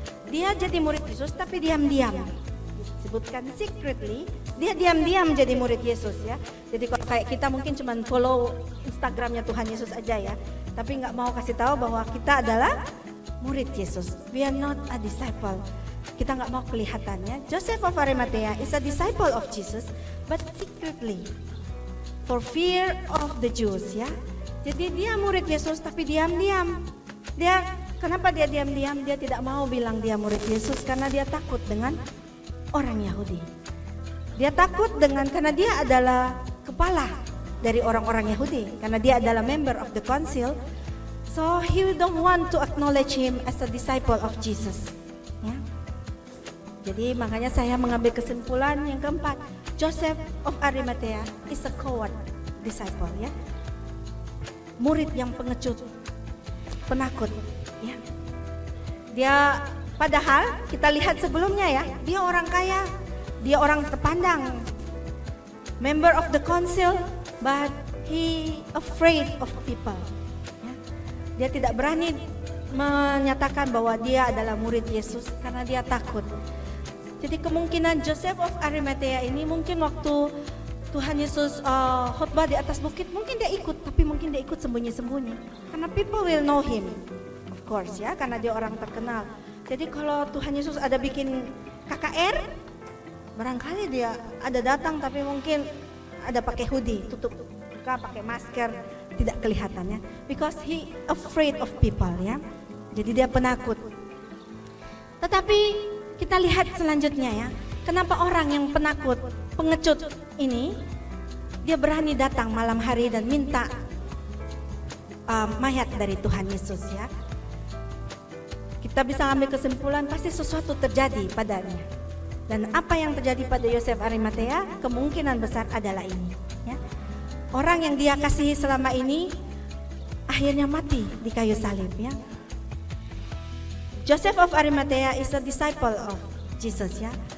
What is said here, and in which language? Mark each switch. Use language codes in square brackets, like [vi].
[id] dia jadi murid Yesus tapi diam-diam. Sebutkan secretly, dia diam-diam jadi murid Yesus ya. Jadi kalau kayak kita mungkin cuma follow Instagramnya Tuhan Yesus aja ya, tapi nggak mau kasih tahu bahwa kita adalah murid Yesus. [en] We are not a disciple. [id] Kita nggak mau kelihatannya. [en] Joseph of Arimathea is a disciple of Jesus, but secretly, for fear of the Jews ya. [id] Jadi dia murid Yesus tapi diam-diam. Kenapa dia diam-diam? Dia tidak mau bilang dia murid Yesus karena dia takut dengan orang Yahudi. Dia takut karena dia adalah kepala dari orang-orang Yahudi, karena dia adalah [en] member of the council. So he don't want to acknowledge him as a disciple of Jesus. [id] Ya. Jadi makanya saya mengambil kesimpulan yang keempat, Joseph of Arimathea [en] is a coward disciple [id] ya. Murid yang pengecut, penakut ya. Dia padahal kita lihat sebelumnya ya, dia orang kaya, dia orang terpandang, [en] member of the council, but he afraid of people. [id] Ya. Dia tidak berani menyatakan bahwa dia adalah murid Yesus karena dia takut. Jadi kemungkinan Joseph of Arimathea ini mungkin waktu Tuhan Yesus khotbah di atas bukit, mungkin dia ikut, tapi mungkin dia ikut sembunyi-sembunyi. Karena [en] people will know him, of course [id] ya, karena dia orang terkenal. Jadi kalau Tuhan Yesus ada bikin KKR, barangkali dia ada datang, tapi mungkin ada pakai hoodie, tutup muka, pakai masker, tidak kelihatannya. [en] Because he afraid of people ya, [id] jadi dia penakut. Tetapi kita lihat selanjutnya ya, kenapa orang yang penakut, pengecut ini dia berani datang malam hari dan minta mayat dari Tuhan Yesus ya. Kita bisa ambil kesimpulan pasti sesuatu terjadi padanya. Dan apa yang terjadi pada Yosef Arimathea kemungkinan besar adalah ini ya. Orang yang dia kasihi selama ini akhirnya mati di kayu salib ya. [en] Joseph of Arimathea is a disciple of Jesus ya.